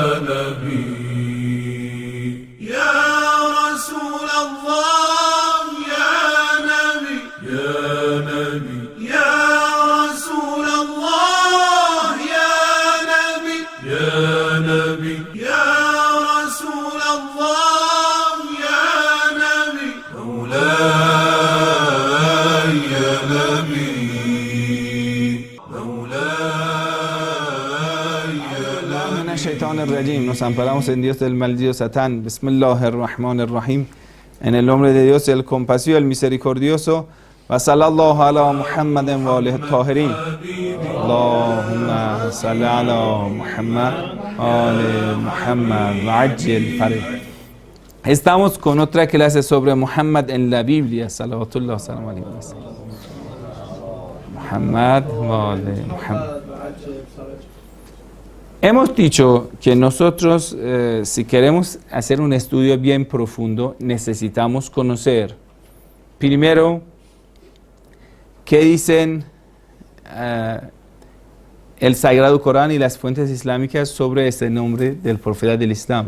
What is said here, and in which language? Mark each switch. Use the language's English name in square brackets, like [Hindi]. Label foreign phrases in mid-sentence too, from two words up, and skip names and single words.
[Arabic] نبي يا رسول الله يا نبي يا نبي يا رسول الله يا نبي يا نبي يا رسول الله يا نبي مولاي يا نبي مولاي يا نبي من الشيطان الرجيم. [Spanish] Nos amparamos en Dios del maldito Satán. Bismillahirrahmanirrahim. En el nombre de Dios, el compasivo, el misericordioso. [Arabic] وصلى الله على محمد وآله طاهرين. اللهم صل على محمد وآل محمد وعجل فرج. [Spanish] Estamos con otra clase sobre Muhammad en la Biblia. [Arabic] صلوات الله وسلام عليه وسلم. محمد وآل محمد. [Spanish] Hemos dicho que nosotros, si queremos hacer un estudio bien profundo, necesitamos conocer, primero, qué dicen el Sagrado Corán y las fuentes islámicas sobre este nombre del profeta del Islam.